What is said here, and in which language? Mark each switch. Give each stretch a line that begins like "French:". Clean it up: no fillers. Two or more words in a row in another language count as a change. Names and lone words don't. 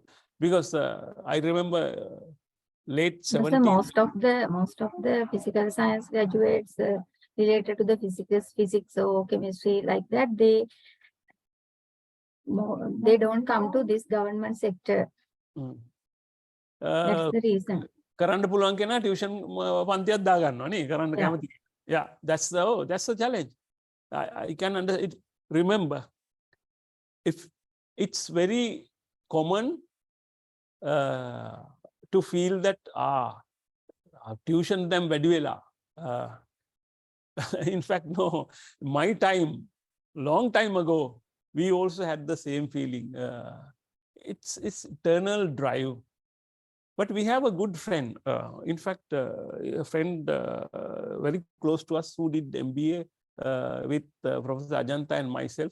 English: Because I remember late 70s. Most of the physical science graduates related to the physics or chemistry like that, they don't come to this government sector. That's the reason.
Sinhala: කරන්න පුළුවන් කෙනා ටියුෂන් පන්තියක් දාගන්නවා නේ කරන්න කැමති.
English: Yeah, that's the challenge. I can remember if it's very common to feel that tuition them
Sinhala: වැඩි වෙලා.
English: In fact, no, my time, long time ago, we also had the same feeling. It's eternal drive. But we have a good friend. In fact, a friend very close to us who did MBA with Professor Ajanta and myself.